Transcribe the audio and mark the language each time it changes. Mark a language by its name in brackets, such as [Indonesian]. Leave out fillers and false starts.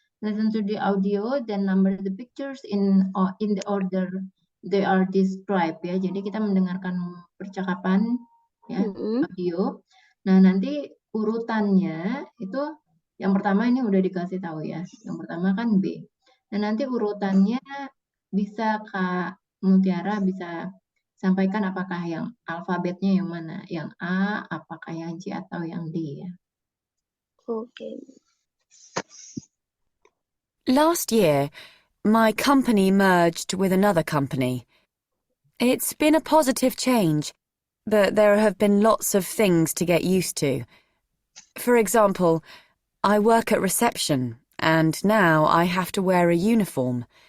[English] Listen to the audio then number the pictures in the order they are described ya. [Indonesian] Jadi kita mendengarkan percakapan ya, audio. Nah, nanti urutannya itu yang pertama ini udah dikasih tahu ya. Yang pertama kan B. Nah, nanti urutannya bisa Kak Mutiara bisa sampaikan apakah yang alfabetnya yang mana? Yang A, apakah yang C atau yang D ya? [English] Okay. Last year, my company merged with another company. It's been a positive change, but there have been lots of things to get used to. For example, I work at reception, and now I have to wear a uniform.